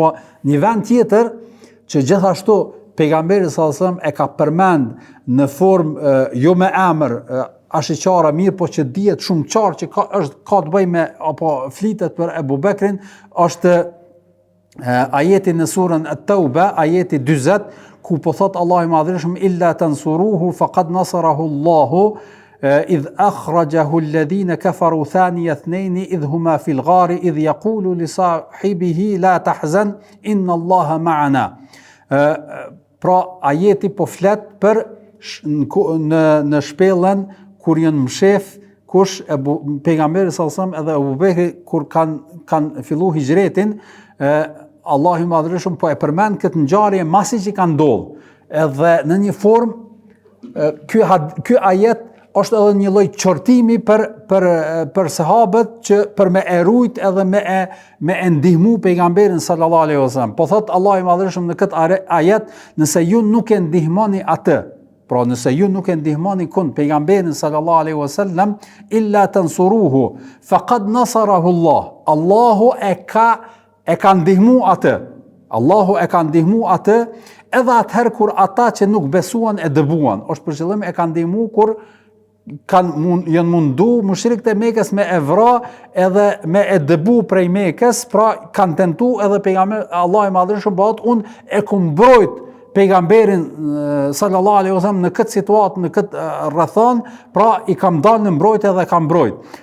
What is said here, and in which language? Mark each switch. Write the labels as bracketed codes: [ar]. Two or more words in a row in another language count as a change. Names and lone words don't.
[sq] Po një vend tjetër që gjithashtu pejgamberi [ar] صلى الله عليه وسلم [sq] e ka përmend në formë jo me emër ashiqara mirë, po që dihet shumë qartë që ka të bëjë me apo flitet për Ebu Bekrin, është ajeti në surën At-Tauba, ajeti 40, ku po thot Allahu i Madhërisht [ar] إلا تنصروه فقد نصره الله إذ أخرجه الذين كفروا ثاني اثنين إذ هما في الغار إذ يقول لصاحبه لا تحزن إن الله معنا. [sq] Pra ajeti po flet për në shpellën kur janë mshef kush pejgamberi [ar] صلى الله عليه وسلم [sq] edhe Abu Bekri kur kanë fillu hijretin, Allahu i Madhërisht po e përmend këtë ngjarje masi që ka ndodhur. Edhe në një formë ky ajet është edhe një lloj çortimi për sahabët që për me e rujt edhe me e ndihmu pejgamberin [ar] صلى الله عليه وسلم. [sq] Po thot Allahu i Madhërisht në këtë ajet, nëse ju nuk e ndihmoni atë, pra nëse ju nuk e ndihmoni pejgamberin [ar] صلى الله عليه وسلم إلا تنصروه فقد نصره الله. [sq] Allahu e ka ndihmu atë. Allahu e ka ndihmu atë edhe atëherë kur ata që nuk besuan e dëbuan. Është për qëllim e ka ndihmu kur janë mundu mushrikët e Mekës me e vra edhe me e dëbu prej Mekës, pra kanë tentu edhe pejgamberi Allahu i Madhërisht bëhet unë e kum mbrojt pejgamberin [ar] صلى الله عليه وسلم [sq] në këtë situatë, në këtë rrethon, pra i kam dalë në mbrojtje dhe kam mbrojt.